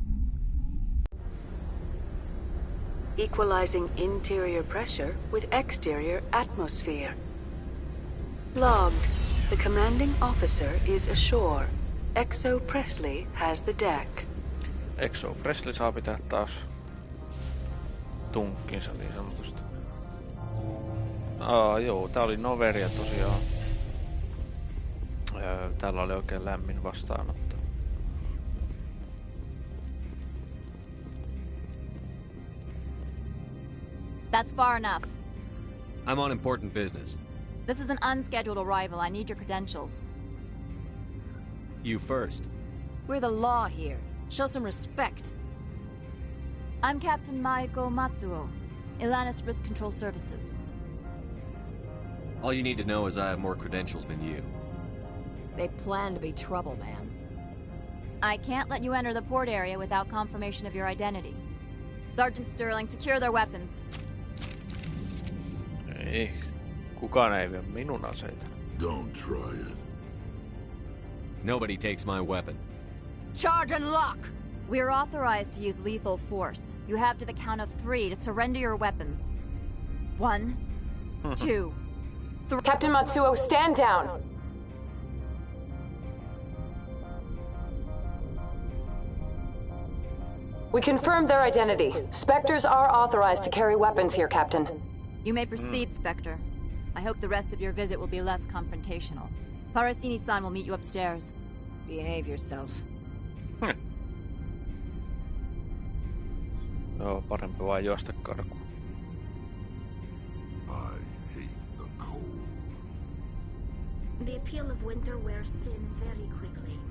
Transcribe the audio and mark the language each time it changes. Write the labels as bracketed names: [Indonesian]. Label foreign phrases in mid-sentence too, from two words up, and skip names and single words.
[English] Equalizing interior pressure with exterior atmosphere. Logged. The commanding officer is ashore. Exo Presley has the deck. [Finnish] Exo Presley saa pitää taas tunkkinsa niin sanotusti. Joo, tää oli Noveria tosiaan. Täällä oli oikein lämmin vastaanotto. [English] That's far enough. I'm on important business. This is an unscheduled arrival. I need your credentials. You first. We're the law here. Show some respect. I'm Captain Maiko Matsuo, Ilanis Risk Control Services. All you need to know is I have more credentials than you. They plan to be trouble, man. I can't let you enter the port area without confirmation of your identity. Sergeant Sterling, secure their weapons. [Finnish] Ei. Kukaan ei vie minun aseita. [English] Don't try it. Nobody takes my weapon. Charge and lock! We're authorized to use lethal force. You have to the count of 3 to surrender your weapons. 1, 2, 3. Captain Matsuo, stand down! We confirmed their identity. Spectres are authorized to carry weapons here, Captain. You may proceed, Spectre. I hope the rest of your visit will be less confrontational. Parasini-san will meet you upstairs. Behave yourself. [Finnish] Joo, parempi vaan juosta karkuun. [English] I hate the cold. The appeal of winter wears thin very quickly.